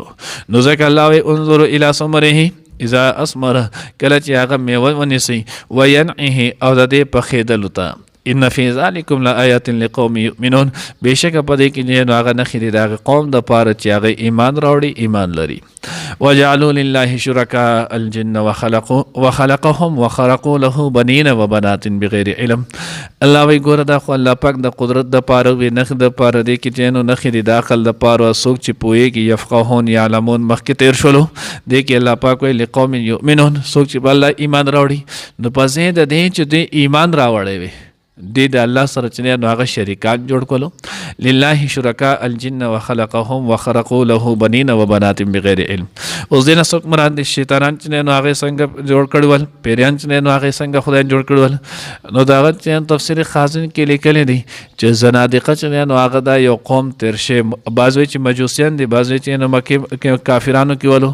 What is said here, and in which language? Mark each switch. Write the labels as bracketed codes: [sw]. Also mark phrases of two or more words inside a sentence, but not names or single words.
[ps] نو ځکه الله وایي [ar] انظروا الی ثمره اذا اثمر [ps] کله چې هغه میوه ونیسئ وینعه او د دې پخېدلو ته. [ar] ان فی ذلکم لآیات لقوم یؤمنون [ps] بېشکه په دې کې نو هغه نښې دي د هغه قوم دپاره چې هغه ایمان راوړي ایمان لري. [ar] وجعلوا لله شرکاء الجن وخلقهم وخرقوا له بنین وبنات بغیر علم. [ps] الله وایي ګوره دا خو الله پاک د قدرت دپاره وي نښې دپاره دې کې چې نو نښې دي د عقل دپاره څوک چې پوهېږي [ar] یفقهون یعلمون [ps] مخکې تېر شولو دې کې الله پاک وایي [ar] لقوم یؤمنون [ps] څوک چې په الله ایمان راوړي. نو په ځای د دې چې دې ایمان راوړی وي دې د الله سره چې نو هغه شریکان جوړ کړلو. [ar] لله شرکاء الجن وخلقهم وخرقوا له بنین وبنات بغیر علم. [ps] اوس دې نه څوک مراد دي شیطانان چې نو هغې څنګه جوړ کړي ول پیریان چې نو هغې څنګه خدای جوړ کړي ول. نو د هغه چې تفسیر خازن کې لیکلی دی چې زنادقه چې نو هغه دا یو قوم تېر شوی. بعض وایي چې مجوسیان دي بعض وایي چې نو مکې کافرانو کې ولو.